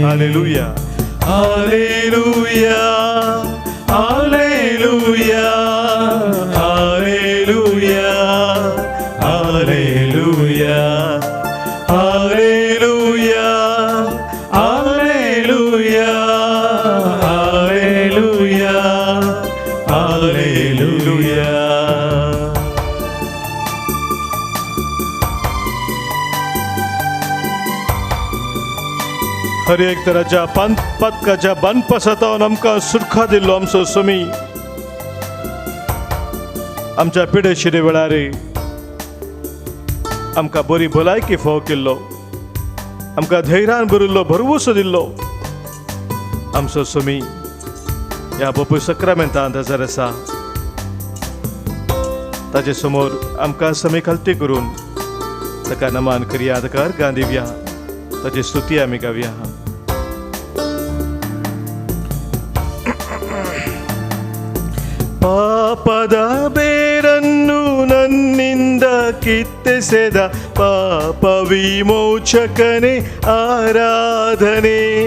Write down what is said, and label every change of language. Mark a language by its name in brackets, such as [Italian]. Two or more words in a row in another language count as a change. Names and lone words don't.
[Kannada] ಹಲ್ಲೆಲೂಯಾ ಹಲ್ಲೆಲೂಯಾ ಹಲ್ಲೆಲೂಯಾ ಹಲ್ಲೆಲೂಯಾ ಹಲ್ಲೆಲೂಯಾ ಹಲ್ಲೆಲೂಯಾ ಹಲ್ಲೆಲೂಯಾ ಹಲ್ಲೆಲೂಯಾ ಹಲ್ಲೆಲೂಯಾ. [Konkani] हर एक तराच्या पदकाच्या बांदपासतावन आमकां सुटका दिल्लो आमचो स्वामी. आमच्या पिडे शिडे वेळार आमकां बरी भलायकी फोव केल्लो, आमकां धैर्यान भरिल्लो भरवूस दिल्लो आमचो स्वामी ह्या बोपय सक्रामेंतांत हजर आसा. ताचे समोर आमकां समी खालती करून ताका नमान करया, ताका अर्गां दिवया, ताची स्तुती आमी गावया. [Kannada] ಪಾಪದ ಬೇರನ್ನು ನನ್ನಿಂದ ಕಿತ್ತೆಸೆದ ಪಾಪ ವಿಮೋಚಕನೇ ಆರಾಧನೆ.